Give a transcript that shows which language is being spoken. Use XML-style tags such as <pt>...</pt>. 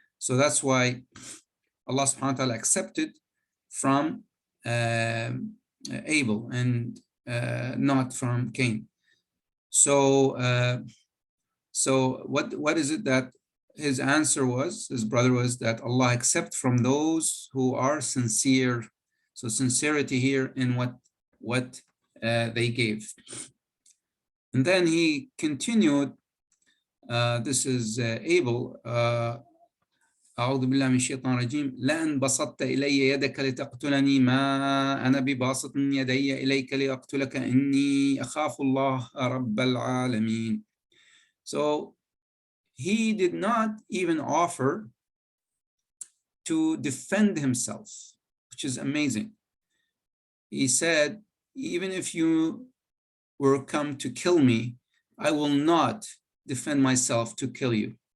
<en>So that's why Allah subhanahu wa ta'ala accepted from Abel and not from Cain. So what is it that his answer was, his brother was, that Allah accepts from those who are sincere. So sincerity here in what they gave. And then he continued, this is Abel,</en> <ar>أعوذ بالله من الشيطان الرجيم لأن بسطت إلي يدك لتقتلني ما أنا بباسط يدي إليك لأقتلك إني أخاف الله رب العالمين.</ar> <en>So he did not even offer to defend himself, which is amazing. He said, even if you were come to kill me, I will not defend myself to kill you.</en>